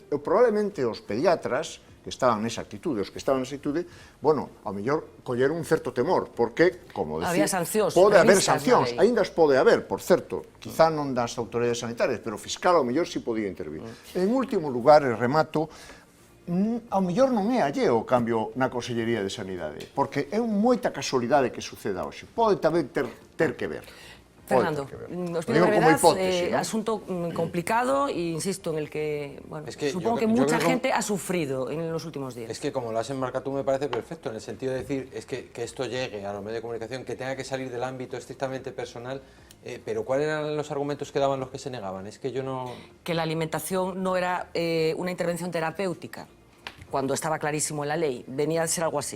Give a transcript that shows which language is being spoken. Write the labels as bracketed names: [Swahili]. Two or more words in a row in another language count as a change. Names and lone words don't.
[Galician] Probablemente os pediatras que estaban nesa actitude, os que estaban nesa actitude, bueno, ao mellor colleron un certo temor, porque, como decir, pode haber sancións, aínda as pode haber, por certo, quizá non das autoridades sanitarias, pero o fiscal ao mellor si podía intervir. En último lugar, e remato, ao mellor non é alleo o cambio na Consellería de Sanidade, porque é moita casualidade que suceda hoxe. Pode tamén ter que ver. [Spanish] Fernando, os pido brevedad, asunto complicado e insisto en el que, bueno, supongo que mucha gente ha sufrido en los últimos días. Es que como lo has enmarcado tú me parece perfecto, en el sentido de decir, es que esto llegue a los medios de comunicación, que tenga que salir del ámbito estrictamente personal, pero ¿cuáles eran los argumentos que daban los que se negaban? Es que yo no... Que la alimentación no era una intervención terapéutica, cuando estaba clarísimo en la ley, venía a ser algo así.